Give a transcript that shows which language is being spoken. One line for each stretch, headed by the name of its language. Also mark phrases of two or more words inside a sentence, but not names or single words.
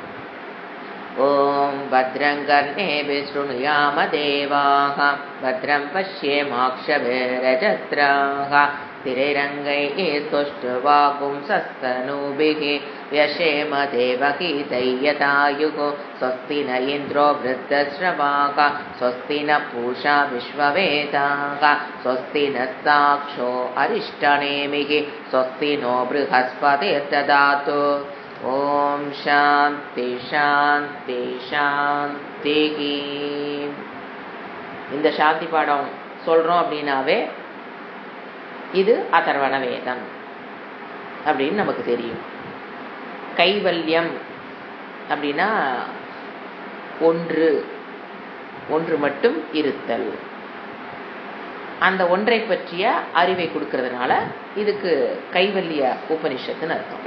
Sanskrit: ओम भद्रं कर्णेभिः शृणुयाम देवाः भद्रं पश्येमाक्षभिर्यजत्राः स्थिरैरङ्गैः तुष्टुवागुंसस्तनूभिः व्यशेम देवगीतैर्यथायुः स्वस्ति न इन्द्रो वृद्धश्रवाः स्वस्ति न पूषा विश्ववेदाः स्वस्ति नस्ताक्षो अरिष्टनेमिः स्वस्ति नो बृहस्पतिर्दधातु। ओम शांति शांति शांति।
Tamil: இந்த சாந்தி பாடம் சொல்றோம் அப்படின்னாவே இது அதர்வண வேதம் அப்படின்னு நமக்கு தெரியும். கைவல்யம் அப்படின்னா ஒன்று ஒன்று மட்டும் இருத்தல், அந்த ஒன்றை பற்றிய அறிவை கொடுக்கறதுனால இதுக்கு கைவல்ய உபனிஷத்துன்னு அர்த்தம்.